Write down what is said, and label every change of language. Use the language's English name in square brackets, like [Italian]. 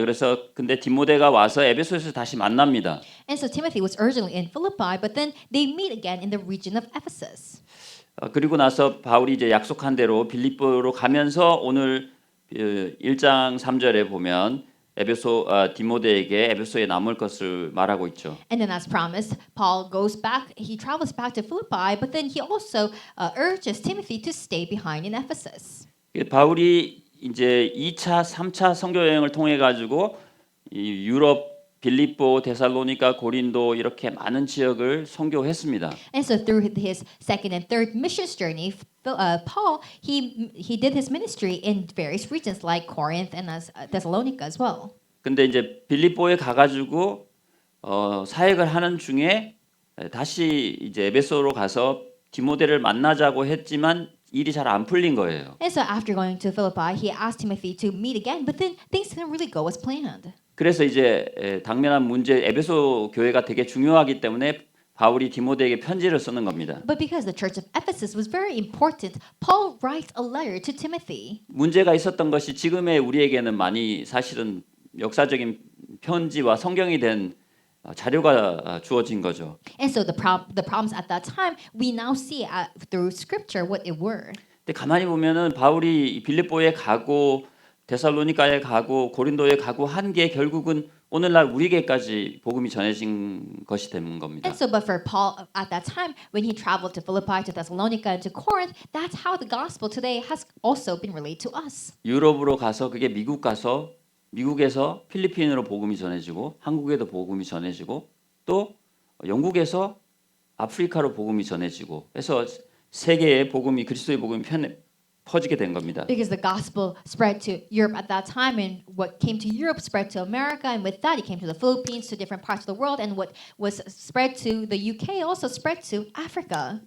[Korean] 그래서 근데 디모데가 와서 에베소에서 다시 만납니다. [English] And so Timothy was originally in Philippi, but then they meet again in the region of Ephesus. [Korean] 그리고 나서 바울이 이제 약속한 대로 빌립보로 가면서 오늘 1장 3절에 보면 디모데에게 에베소에 남을 것을 말하고 있죠. [English] And then as promised, Paul he travels back to Philippi, but then he also urges Timothy to stay behind in Ephesus. [Korean] 바울이 이제 2차, 3차 선교 여행을 통해 가지고 이 유럽, 빌립보, 데살로니가, 고린도 이렇게 많은 지역을 선교했습니다. [English] And so through his second and third missions journey, Paul he did his ministry in various regions like Corinth and Thessalonica as well. [Korean] 근데 이제 빌립보에 가가지고 사역을 하는 중에 다시 이제 에베소로 가서 디모데를 만나자고 했지만 일이 잘 안 풀린 거예요. [English] And so after going to Philippi, he asked Timothy to meet again, but then things didn't really go as planned. [Korean] 그래서 이제 당면한 문제 에베소 교회가 되게 중요하기 때문에 바울이 디모데에게 편지를 쓰는 겁니다. [English] But because the church of Ephesus was very important, Paul writes a letter to Timothy. [Korean] 문제가 있었던 것이 지금의 우리에게는 많이 사실은 역사적인 편지와 성경이 된 자료가 주어진 거죠. [English] And so the problems at that time, we now see through scripture what it were. [Korean] 근데 가만히 보면은 바울이 빌립보에 가고 데살로니가에 가고 고린도에 가고 한 게 결국은 오늘날 우리에게까지 복음이 전해진 것이 된 겁니다. [English] And so, but for Paul at that time, when he traveled to Philippi, to Thessalonica, and to Corinth, that's how the gospel today has also been relayed to us. [Korean] 유럽으로 가서 그게 미국 가서 미국에서 필리핀으로 복음이 전해지고 한국에도 복음이 전해지고 또 영국에서 아프리카로 복음이 전해지고 해서 세계에 복음이 그리스도의 복음이 퍼지게 된 겁니다. [English] Because the gospel spread to Europe at that time, and what came to Europe spread to America, and with that, it came to the Philippines, to different parts of the world, and what was spread to the UK also spread to Africa.